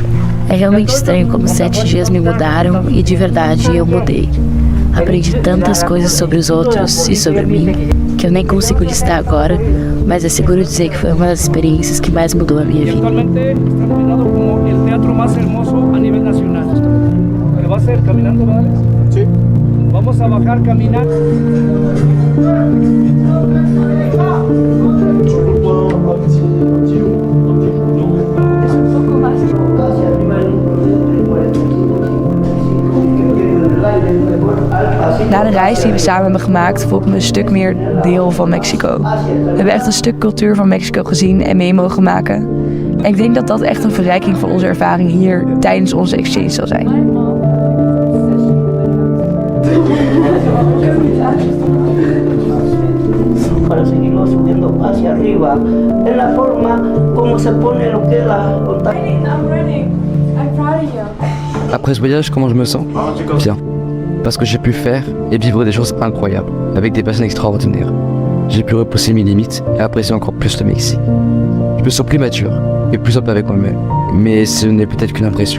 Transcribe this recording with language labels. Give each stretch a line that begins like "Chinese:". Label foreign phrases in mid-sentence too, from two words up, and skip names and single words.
Portuguese: É realmente estranho como 7 dias me mudaram e de verdade eu mudei. Aprendi tantas coisas sobre os outros e sobre mim que eu nem consigo listar agora, mas é seguro dizer que foi uma das experiências que mais mudou a minha vida.
Spanish: Actualmente está nominado como el teatro más hermoso a nivel nacional. ¿Qué va a ser? ¿Caminando, vale? Sí. Vamos a bajar, caminar.
Dutch: Na de reis die we samen hebben gemaakt, voel ik me een stuk meer deel van Mexico. We hebben echt een stuk cultuur van Mexico gezien en mee mogen maken. En ik denk dat dat echt een verrijking van onze ervaring hier tijdens onze exchange zal zijn.
Spanish: Para seguirlo subiendo hacia arriba en la forma como se pone lo que es la
French: Après ce voyage, comment je me sens? Bien. Parce que j'ai pu faire et vivre des choses incroyables, avec des personnes extraordinaires. J'ai pu repousser mes limites et apprécier encore plus le Mexique. Je me sens plus mature et plus simple avec moi-même, mais ce n'est peut-être qu'une impression.